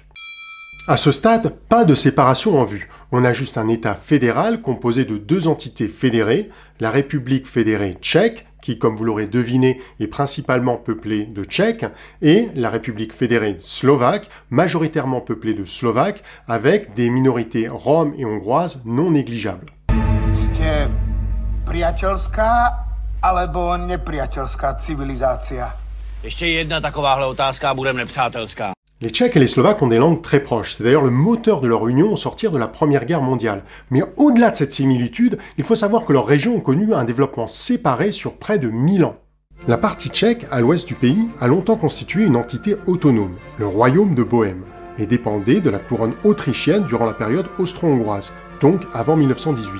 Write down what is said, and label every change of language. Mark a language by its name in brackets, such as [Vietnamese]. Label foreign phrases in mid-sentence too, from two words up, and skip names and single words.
[French] À ce stade, pas de séparation en vue. On a juste un État fédéral composé de deux entités fédérées, la République fédérée tchèque, qui, comme vous l'aurez deviné, est principalement peuplée de Tchèques, et la République fédérée slovaque, majoritairement peuplée de Slovaques, avec des minorités roms et hongroises non négligeables. [Slovak] Ste priateľská alebo nepriateľská civilizácia? [Czech] Ještě jedna takováhle otázka a budem nepřátelská. [French] Les Tchèques et les Slovaques ont des langues très proches. C'est d'ailleurs le moteur de leur union au sortir de la Première Guerre mondiale. Mais au-delà de cette similitude, il faut savoir que leurs régions ont connu un développement séparé sur près de 1000 ans. La partie tchèque, à l'ouest du pays, a longtemps constitué une entité autonome, le royaume de Bohême, et dépendait de la couronne autrichienne durant la période austro-hongroise, donc avant 1918.